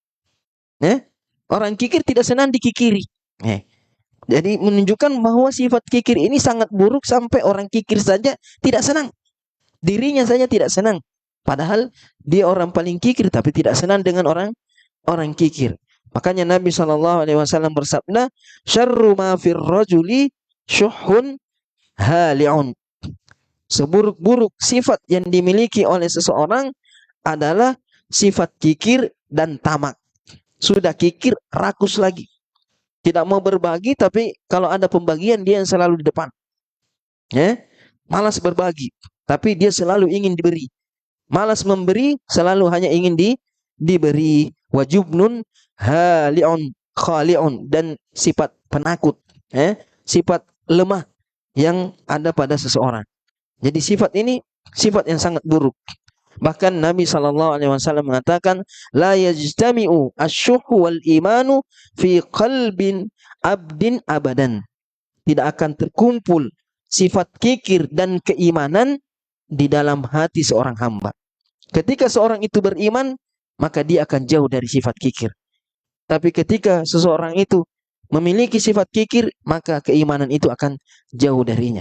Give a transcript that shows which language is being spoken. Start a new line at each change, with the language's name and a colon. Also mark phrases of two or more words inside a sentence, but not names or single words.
Indonesian: Orang kikir tidak senang dikikiri. Jadi menunjukkan bahwa sifat kikir ini sangat buruk sampai orang kikir saja tidak senang. Dirinya saja tidak senang. Padahal dia orang paling kikir tapi tidak senang dengan orang kikir. Makanya Nabi SAW bersabda,
Arabic: "شر ما في الرجل شح هالع."
Indonesian: Seburuk-buruk sifat yang dimiliki oleh seseorang adalah sifat kikir dan tamak. Sudah kikir, rakus lagi. Tidak mau berbagi, tapi kalau ada pembagian dia yang selalu di depan. Malas berbagi, tapi dia selalu ingin diberi. Malas memberi, selalu hanya ingin diberi.
Arabic: وجبن هالع خالع,
Indonesian: dan sifat penakut, sifat lemah yang ada pada seseorang. Jadi sifat ini sifat yang sangat buruk. Bahkan Nabi SAW mengatakan,
Arabic: لا يجتمع الشح والإيمان في قلب عبد أبدا.
Indonesian: Tidak akan terkumpul sifat kikir dan keimanan di dalam hati seorang hamba. Ketika seorang itu beriman, maka dia akan jauh dari sifat kikir. Tapi ketika seseorang itu memiliki sifat kikir, maka keimanan itu akan jauh darinya.